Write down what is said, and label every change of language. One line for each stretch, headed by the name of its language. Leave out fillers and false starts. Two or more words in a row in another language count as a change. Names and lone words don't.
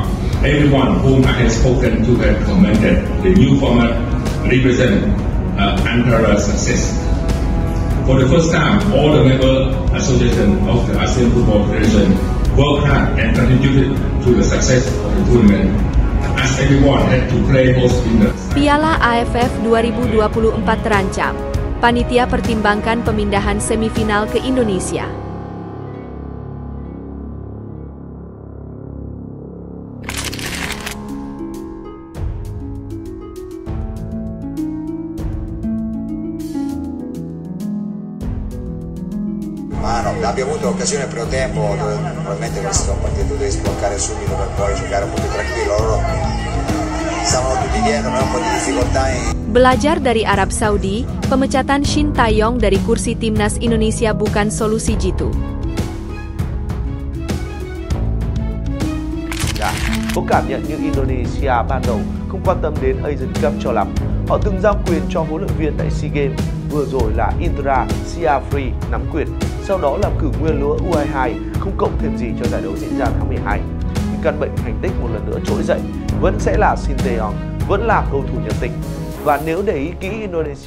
English: Everyone whom I have spoken to have commented the new format represent unparalleled success. For the first time, all the member associations of the ASEAN Football Federation worked hard and contributed to the success of the tournament, as everyone had to play both in the...
Indonesian: Piala AFF 2024 terancam. Panitia pertimbangkan pemindahan semifinal ke Indonesia.
Italian: Ma no, abbiamo avuto occasione al primo tempo dove probabilmente questo partito devi sbloccare subito per poi giocare un po' più tranquillo. Loro stavano tutti dietro, avevano un po' di difficoltà
Indonesian: Belajar dari Arab Saudi, pemecatan Shin Tae-yong dari kursi timnas Indonesia bukan solusi jitu.
Vietnamese: Có cảm nhận như Indonesia ban đầu không quan tâm đến Asian Cup cho lắm. Họ từng giao quyền cho huấn luyện viên tại SEA Games, vừa rồi là Indra Syafri nắm quyền, sau đó làm cử nguyên lúa U22, không cộng thêm gì cho giải đấu diễn ra tháng 12. Nhưng căn bệnh thành tích một lần nữa trỗi dậy, vẫn sẽ là Shin Tae-yong, vẫn là cầu thủ nhận tịch. Và nếu để ý kỹ Indonesia...